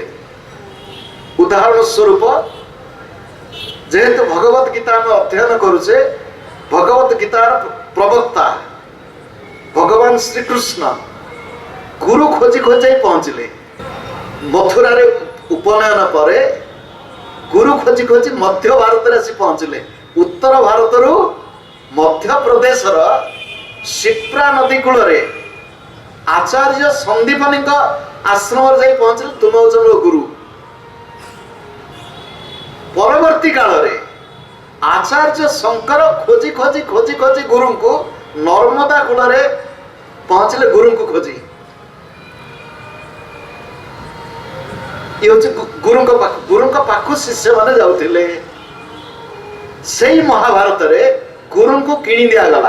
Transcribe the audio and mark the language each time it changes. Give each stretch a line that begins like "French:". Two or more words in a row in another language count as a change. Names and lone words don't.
Odia: ଉଦାହରଣ ସ୍ୱରୂପ ଯେହେତୁ ଭଗବତ ଗୀତା ଆମେ ଅଧ୍ୟୟନ କରୁଛେ, ଭଗବତ ଗୀତାର ପ୍ରବକ୍ତା ଭଗବାନ ଶ୍ରୀ କୃଷ୍ଣ ଗୁରୁ ଖୋଜି ଖୋଜାଇ ପହଞ୍ଚିଲେ। ମଥୁରା ରେ ଉପନୟନ ପରେ ଗୁରୁ ଖୋଜି ଖୋଜି ମଧ୍ୟ ଭାରତ ରେ ଆସି ପହଞ୍ଚିଲେ। ଉତ୍ତର ଭାରତ ରୁ ମଧ୍ୟ ପ୍ରଦେଶ ଶିପ୍ରା ନଦୀ କୂଳ ରେ ଆଚାର୍ଯ୍ୟ ସାନ୍ଦୀପନି ଆଶ୍ରମ ଯାଇ ପହଞ୍ଚିଲେ।
Hindi: तुम हो गुरु।
Odia: ପରବର୍ତ୍ତୀ କାଳ ରେ ଆଚାର୍ଯ୍ୟ ଶଙ୍କର ଖୋଜି ଖୋଜି ଖୋଜି ଖୋଜି ଗୁରୁ କୁ ନର୍ମଦା କୂଳ ରେ ପହଞ୍ଚିଲେ। ଗୁରୁ କୁ ଖୋଜି ଏ ଗୁରୁ ପାଖ ଶିଷ୍ୟ ମାନେ ଯାଉଥିଲେ। ସେଇ ମହାଭାରତ ରେ ଗୁରୁ କୁ କିଣି ଦିଆ ଗଲା।